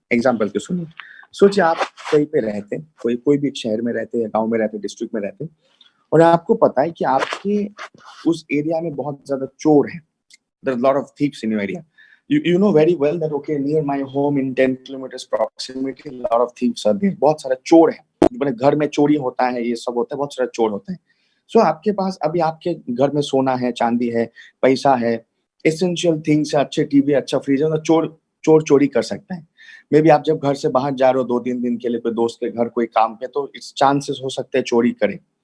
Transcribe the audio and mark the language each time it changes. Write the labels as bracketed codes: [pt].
[hi] Example को सुनिए. सोचिए आप कहीं पे रहते हैं, कोई भी शहर में रहते हैं, गांव में रहते हैं, डिस्ट्रिक्ट में रहते हैं, और आपको पता है कि आपके उस एरिया में बहुत ज्यादा चोर हैं. [en] There's a lot of thieves in your area. You know very well that okay, near my home in 10 kilometers proximity, a lot of thieves are there. [hi] बहुत सारा चोर है. अपने घर में चोरी होता है, ये सब होता है, बहुत सारा चोर होता है. So आपके पास अभी आपके घर में सोना है, चांदी है, पैसा है, [en] essential things [hi] है, अच्छे टीवी, अच्छा फ्रिज है, तो चोर चोरी कर सकता है. मे बी आप जब घर से बाहर जा रहे हो 2-3 दिन के लिए कोई दोस्त के घर कोई काम पे, तो [en] it's chances [hi] हो सकते हैं चोरी करे.